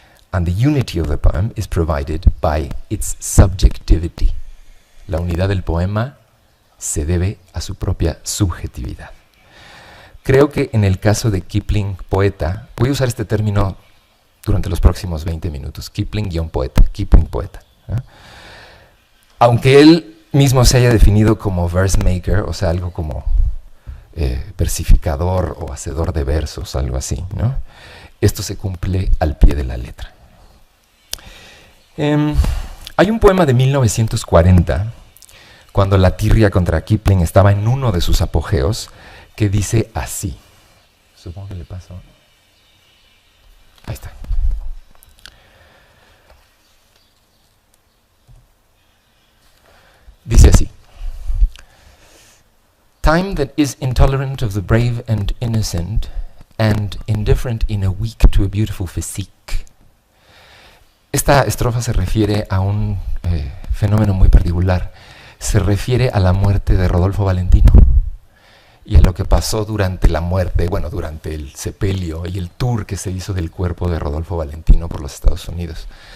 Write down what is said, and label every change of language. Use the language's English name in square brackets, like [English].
[English] And the unity of the poem is provided by its subjectivity. [Spanish] La unidad del poema se debe a su propia subjetividad. Creo que en el caso de Kipling, poeta, voy a usar este término durante los próximos 20 minutos, Kipling-poeta, Kipling poeta. Aunque él mismo se haya definido como verse maker, o sea, algo como versificador o hacedor de versos, algo así, ¿no? Esto se cumple al pie de la letra. Hay un poema de 1940, cuando la tirria contra Kipling estaba en uno de sus apogeos, que dice así. Supongo que le paso. Ahí está. Dice así. [English] Time that is intolerant of the brave and innocent, and indifferent in a week to a beautiful physique. [Spanish] Esta estrofa se refiere a un fenómeno muy particular. Se refiere a la muerte de Rodolfo Valentino y a lo que pasó durante la muerte, bueno, durante el sepelio y el tour que se hizo del cuerpo de Rodolfo Valentino por los Estados Unidos.